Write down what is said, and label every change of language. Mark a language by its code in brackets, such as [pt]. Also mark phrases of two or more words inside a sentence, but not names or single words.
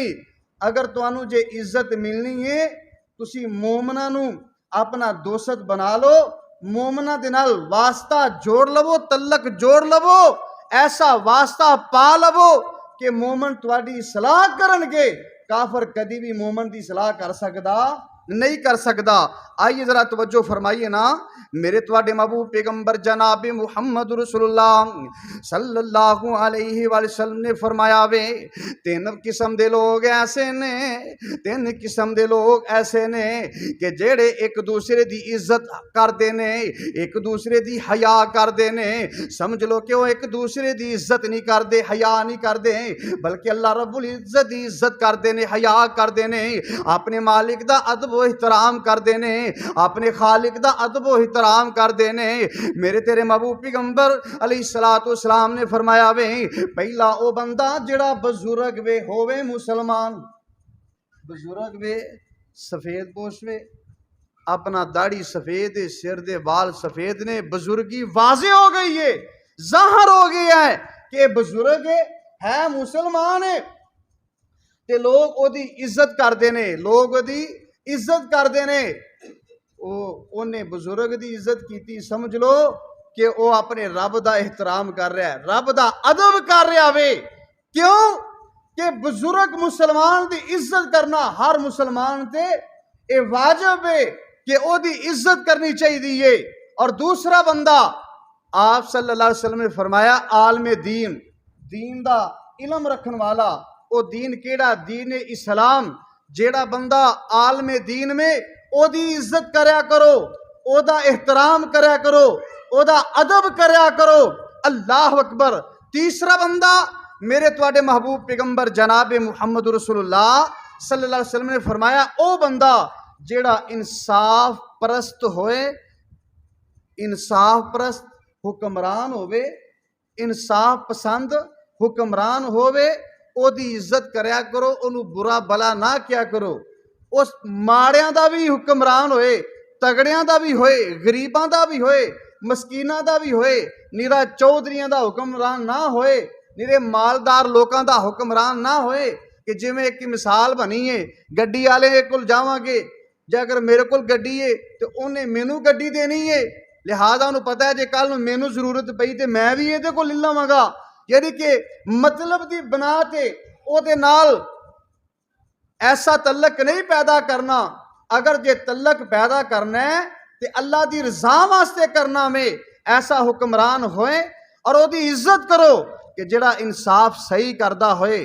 [pa] اگر تہانوں جے عزت ملنی ہے تسی مومناں نوں اپنا دوست بنا لو، مومناں دے نال واسطہ جوڑ لوو، تعلق جوڑ لوو، ایسا واسطہ پا لوو کہ مومن تہاڈی صلاح کرنگے. کافر کدی بھی مومن کی صلاح کر سکدا نہیں کر سکدا. آئیے ذرا توجہ فرمائیے نا، میرے تہاڈے محبوب پیغمبر جناب [ar] محمد رسول الله صلى الله عليه وسلم [pa] نے فرمایا وے تین قسم دے لوگ ایسے نے، تین قسم دے لوگ ایسے نے کہ جیہڑے اک دوجے دی عزت کردے نے، اک دوجے دی حیا کردے نے. سمجھ لو کہ او اک دوجے دی عزت نہیں کردے، حیا نہیں کردے، بلکہ اللہ [ar] رب العزة [pa] دی عزت کردے نے، حیا کردے نے، اپنے مالک دا ادب و احترام کردے نے، اپنے خالق دا ادب و احترام کردے نے. میرے تیرے محبوب پیغمبر [ar] عليه الصلاة والسلام [pa] نے فرمایا وے پہلا او بندہ جیہڑا بزرگ وے ہووے مسلمان، بزرگ وے سفید پوش وے، اپنا داڑھی سفید ہے، سر دے وال سفید نے، بزرگی واضح ہو گئی ہے، ظاہر ہو گیا ہے کہ بزرگ ہے، مسلمان ہے، تے لوگ اوہدی عزت کردے نے، لوگ اوہدی عزت کردے نے. [ur] انہیں بزرگ کی عزت کی، سمجھ لو کہ وہ اپنے رب کا احترام کر رہا ہے، رب کا ادب کر رہا وے. کیونکہ بزرگ مسلمان کی عزت کرنا ہر مسلمان تے یہ واجب ہے کہ اوہدی عزت کرنی چاہیے. [pa] اور دوجا بندہ آپ [ar] صلى الله عليه وسلم [pa] نے فرمایا عالم دین، دین دا علم رکھن والا. او دین کیہڑا؟ دین اسلام. جیہڑا بندہ عالم دین میں اوہدی عزت کریا کرو، اوہدا احترام کریا کرو، اوہدا ادب کریا کرو. [ar] الله أكبر. [pa] تیجا بندہ میرے تہاڈے محبوب پیغمبر جناب [ar] محمد رسول الله صلى الله عليه وسلم [pa] نے فرمایا او بندہ جیہڑا انصاف پرست ہووے، انصاف پرست حکمران ہووے، انصاف پسند حکمران ہووے، اوہدی عزت کریا کرو، اوہنوں برا بھلا نہ کیا کرو. اس ماڑیاں دا بھی حکمران ہووے، تگڑیاں دا بھی ہووے، غریباں دا بھی ہووے، مسکیناں دا بھی ہووے، نرا چودھریاں دا حکمران نہ ہووے، نرے مالدار لوکاں دا حکمران نہ ہووے. کہ جویں اک مثال بنی ہے، گڈی والے کول جاواں گے، جے اگر میرے کول گڈی ہے تو اونہے مینوں گڈی دینی ہے، لہٰذا اونہوں پتا ہے جے کل مینوں ضرورت پئی تو میں بھی یہ کو لے لواں گا. یعنی کہ مطلب کی بنا تے اوہدے نال ایسا تعلق نہیں پیدا کرنا. اگر جے تعلق پیدا کرنا ہے تو اللہ کی رضا واسطے کرنا میں ایسا حکمران ہووے اور اوہدی عزت کرو کہ جیہڑا انصاف صحیح کردا ہووے.